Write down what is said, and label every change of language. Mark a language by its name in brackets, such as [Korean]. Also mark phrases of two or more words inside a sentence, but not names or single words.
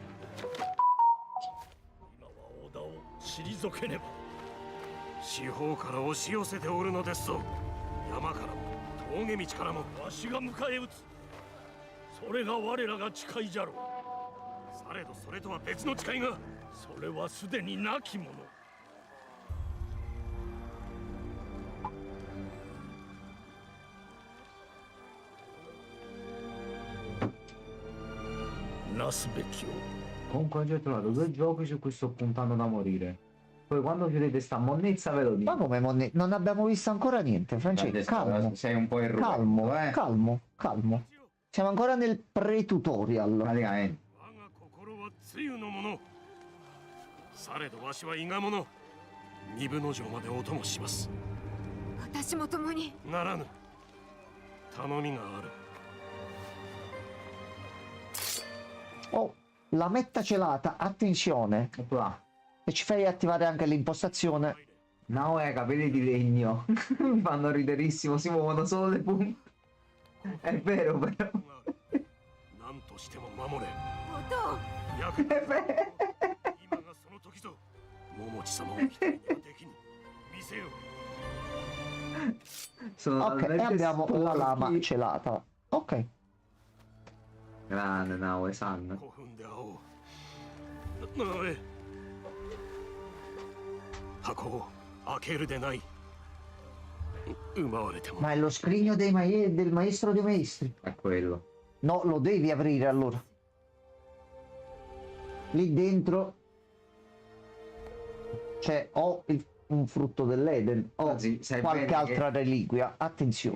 [Japanese] 今は織田を退けねば四方から押し寄せておるのですぞ山からも峠道からもわしが迎え撃つそれが我らが誓いじゃろうされどそれとは別の誓いがそれはすでになきものなすべきを [Italian] Comunque oggi ho trovato 2 giochi su cui sto puntando da morire. Poi quando chiudete sta monnezza ve lo dico. Ma come non abbiamo visto ancora niente, Francesco? Adesso Calmo, sei un po' in ruolo, calmo. Siamo ancora nel pre-tutorial. Praticamente. [Japanese] 我が心は露のものされどわしは伊賀者二分の城までお供します私も共に。ならぬ頼みがある [Italian] Oh, la metta celata, attenzione. Opla. E ci fai attivare anche l'impostazione. Naoe capelli di legno. Mi fanno riderissimo, si muovono solo le punte. È vero però. [Japanese] 何としても守れ音を。役に今がその時ぞ桃地様を一人にはできぬ見せよ [Italian] Sono Ok, e talmente abbiamo la lama sporchi. celata. Ok. Grande Naoe San. [Japanese] 古墳で会おうなえ箱を開けるでない奪われても [Italian] Ma è lo scrigno del maestro dei maestri. È quello. No, lo devi aprire allora. Lì dentro c'è un frutto dell'Eden o Anzi, sai qualche bene altra che reliquia. Attenzione.